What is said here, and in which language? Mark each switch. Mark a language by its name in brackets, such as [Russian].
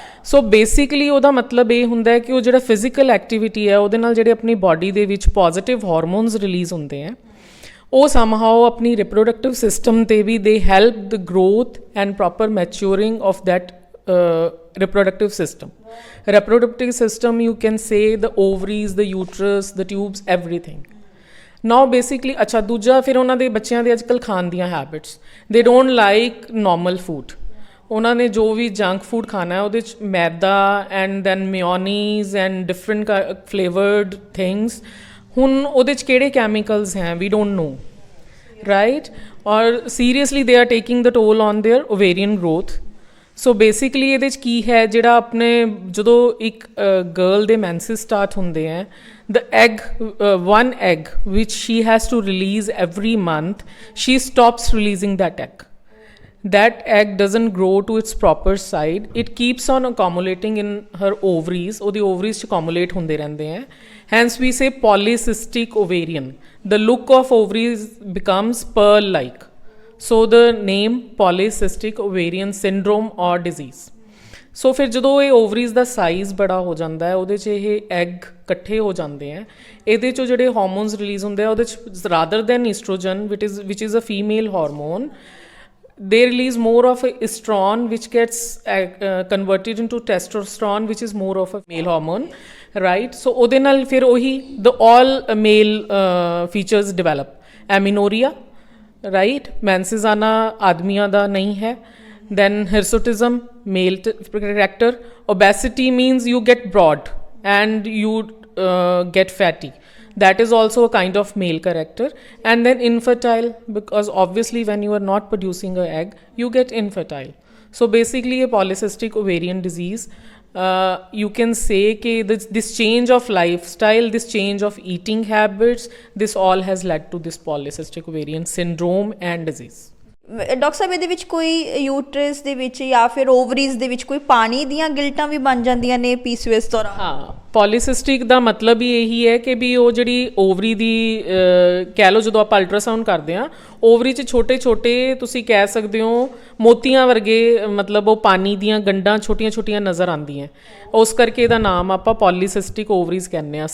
[Punjabi] So basically ਉਹਦਾ ਮਤਲਬ ਇਹ ਹੁੰਦਾ ਹੈ ਕਿ ਉਹ ਜਿਹੜਾ ਫਿਜ਼ੀਕਲ ਐਕਟੀਵਿਟੀ ਹੈ ਉਹਦੇ ਨਾਲ ਜਿਹੜੇ ਆਪਣੀ ਬਾਡੀ ਦੇ ਵਿੱਚ ਪੋਜ਼ੀਟਿਵ ਹਾਰਮੋਨਸ ਰਿਲੀਜ਼ ਹੁੰਦੇ ਹੈ ਉਹ ਸਮਹਾਓ ਆਪਣੀ ਰਿਪਰੋਡਕਟਿਵ ਸਿਸਟਮ 'ਤੇ ਵੀ [English] They help the growth and proper maturing of that reproductive system. Reproductive system you can say the ovaries, the uterus, the tubes, everything. Now basically [Punjabi] ਅੱਛਾ ਦੂਜਾ ਫਿਰ ਉਹਨਾਂ ਦੇ ਬੱਚਿਆਂ ਦੇ ਅੱਜ ਕੱਲ੍ਹ ਖਾਣ ਦੀਆਂ habits, [English] they don't like normal food. [Punjabi] ਉਹਨਾਂ ਨੇ ਜੋ ਵੀ ਜੰਕ ਫੂਡ ਖਾਣਾ ਹੈ ਉਹਦੇ 'ਚ ਮੈਦਾ [English] And then mayonnaise and different flavoured things. [Punjabi] ਹੁਣ ਉਹਦੇ 'ਚ ਕਿਹੜੇ ਕੈਮੀਕਲਸ ਹੈ [English] We don't know right. ਔਰ seriously they are taking the toll on their ovarian growth. [Punjabi] So basically ਇਹਦੇ 'ਚ ਕੀ ਹੈ ਜਿਹੜਾ ਆਪਣੇ ਜਦੋਂ ਇੱਕ ਗਰਲ ਦੇ ਮੈਂਸਿਸ ਸਟਾਰਟ ਹੁੰਦੇ ਹੈ [English] the one egg which she has to release every month, she stops releasing that egg. That egg doesn't grow to its proper size. It keeps on accumulating in her ovaries. [Punjabi] ਉਹਦੀ ovaries 'ਚ accumulate ਹੁੰਦੇ ਰਹਿੰਦੇ ਹੈ. [English] Hence we say polycystic ovarian. The look of ovaries becomes pearl-like. So the name polycystic ovarian syndrome or disease. [Punjabi] ਸੋ ਫਿਰ ਜਦੋਂ ਇਹ ਓਵਰੀਜ਼ ਦਾ size ਬੜਾ ਹੋ ਜਾਂਦਾ ਹੈ ਉਹਦੇ 'ਚ ਇਹ ਐਗ ਇਕੱਠੇ ਹੋ ਜਾਂਦੇ ਹੈ। ਇਹਦੇ 'ਚੋਂ ਜਿਹੜੇ ਹਾਰਮੋਨਸ ਰਿਲੀਜ਼ ਹੁੰਦੇ ਆ ਉਹਦੇ 'ਚ [English] Rather than estrogen which is a female hormone, they release more of estrone which gets converted into testosterone which is more of a male hormone right. So [Punjabi] ਉਹਦੇ ਨਾਲ ਫਿਰ ਉਹੀ [English] the all male features develop. Amenorrhea right, [Punjabi] menses आना आदमियों ਦਾ नहीं है. [English] Then hirsutism, male character. Obesity means you get broad and you get fatty. That is also a kind of male character. And then infertile, because obviously when you are not producing an egg, you get infertile. So basically a polycystic ovarian disease. You can say that this change of lifestyle, this change of eating habits, this all has led to this polycystic ovarian syndrome and disease. [Punjabi] Doctor ਸਾਹਿਬ ਇਹਦੇ ਵਿੱਚ ਕੋਈ uterus ਦੇ ਵਿੱਚ ਜਾਂ ਫਿਰ ਓਵਰੀਜ਼ ਦੇ ਵਿੱਚ ਕੋਈ ਪਾਣੀ ਦੀਆਂ ਗਿਲਟਾਂ ਵੀ ਬਣ ਜਾਂਦੀਆਂ ਨੇ ਪੀਸੀਓਐਸ ਦੌਰਾਨ? ਹਾਂ, ਪੋਲੀਸਿਸਟਿਕ ਦਾ ਮਤਲਬ ਹੀ ਇਹੀ ਹੈ ਕਿ ਵੀ ਉਹ ਜਿਹੜੀ ਓਵਰੀ ਦੀ ਕਹਿ ਲਓ, ਜਦੋਂ ਆਪਾਂ ਅਲਟਰਾਸਾਊਂਡ ਕਰਦੇ ਹਾਂ ਓਵਰੀ 'ਚ ਛੋਟੇ ਛੋਟੇ ਤੁਸੀਂ ਕਹਿ ਸਕਦੇ ਹੋ ਮੋਤੀਆਂ ਵਰਗੇ, ਮਤਲਬ ਉਹ ਪਾਣੀ ਦੀਆਂ ਗੰਢਾਂ ਛੋਟੀਆਂ ਛੋਟੀਆਂ ਨਜ਼ਰ ਆਉਂਦੀਆਂ, ਉਸ ਕਰਕੇ ਇਹਦਾ ਨਾਮ ਆਪਾਂ ਪੋਲੀਸਿਸਟਿਕ ਓਵਰੀਜ਼ ਕਹਿੰਦੇ ਹਾਂ।